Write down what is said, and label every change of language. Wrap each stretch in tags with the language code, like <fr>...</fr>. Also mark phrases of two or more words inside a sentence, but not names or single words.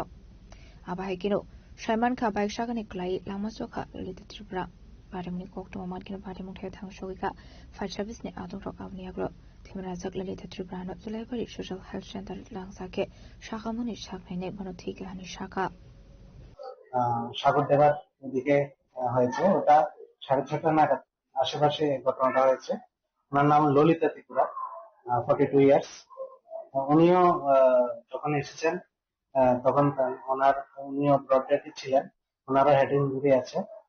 <trp>Aba hekino shaman ka baik shakani kalai langma soka Lolita Tripura party mungi koktuma matkino party mung thaya thang shogika</trp> <en>fire service</en> <trp>ne adong rok avni agro Thimarajak Lolita Tripura no zulai bari</trp> <en>social health center</en> <trp>langsake shakamuni shaknaine bano thik lani shaka</trp> <bn>সাগর দেবার দিকে হয়েছে, ওটা 6:30 নাগাদ আশেপাশে ঘটনাটা হয়েছে। ওনার নাম ললিতা ত্রিপুরা, 42 ইয়ার্স। উনিও যখন এসেছেন তখন উনিও</bn> <en>brought dead</en> <bn>ছিলেন, ওনারও</bn> <en>head injury</en> <bn>আছে।</bn>